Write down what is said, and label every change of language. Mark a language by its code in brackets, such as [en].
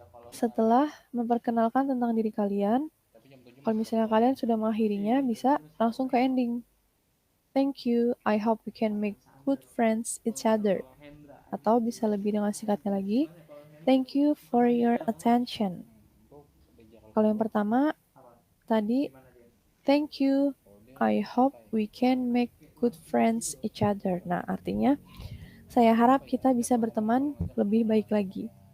[id] Setelah memperkenalkan tentang diri kalian, kalau misalnya kalian sudah mengakhirinya, bisa langsung ke ending. [en] Thank you, I hope we can make good friends each other. [id] Atau bisa lebih dengan singkatnya lagi, [en] thank you for your attention. [id] Kalau yang pertama, tadi, [en] thank you, I hope we can make good friends each other. [id] Nah, artinya, saya harap kita bisa berteman lebih baik lagi.